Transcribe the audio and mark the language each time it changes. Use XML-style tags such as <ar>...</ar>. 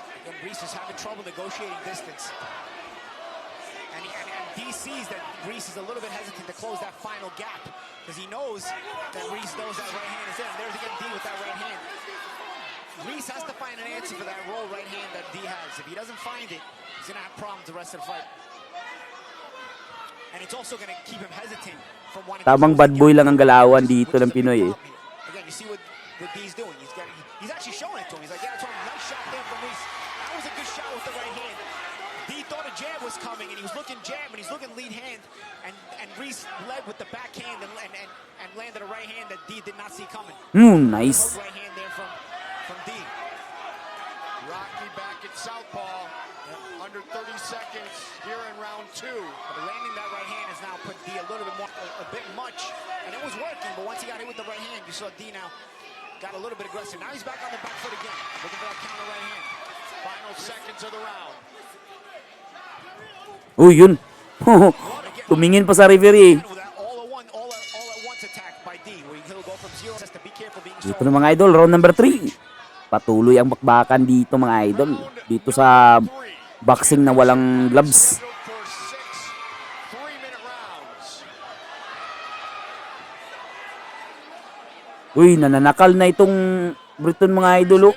<en>And Reese is having trouble negotiating distance. And D sees that Reese is a little bit hesitant to close that final gap because he knows that Reese knows that right hand is in. There's again D with that right hand. Reese has to find an answer for that roll right hand that D has. If he doesn't find it, he's going to have problems the rest of the fight. And it's also going to keep him hesitant from wanting</en> <tl>Tamang bad boy lang ang galawan dito ng Pinoy eh.</tl> <en>Again, you see what D's doing. He's actually showing it to him. He's like, yeah, that's one nice shot there from Reese. That was a good shot with the right hand. D thought a jab was coming, and he was looking jab, and he's looking lead hand, and Reese led with the backhand and landed a right hand that D did not see coming. Nice. Right hand there from D. Rocky back at southpaw. Under 30 seconds here in round 2. But landing that right hand has now put D a little bit more, a bit much, and it was working. But once he got hit with the right hand, you saw D now got a little bit aggressive. Now he's back on the back foot again, looking for that counter right hand. Final seconds of the round.</en> <tl>Uy, yun. Tumingin pa sa referee eh.</tl> <en>All at once attack by D, where he'll go from 0 to be careful being</en> <tl>Dito na mga idol, round number 3. Patuloy ang bakbakan dito mga idol. Dito sa boxing na walang gloves.</tl> <en>for 6 3-minute rounds.</en> <tl>Uy, nananakal na itong Briton mga idol. Oh.</tl>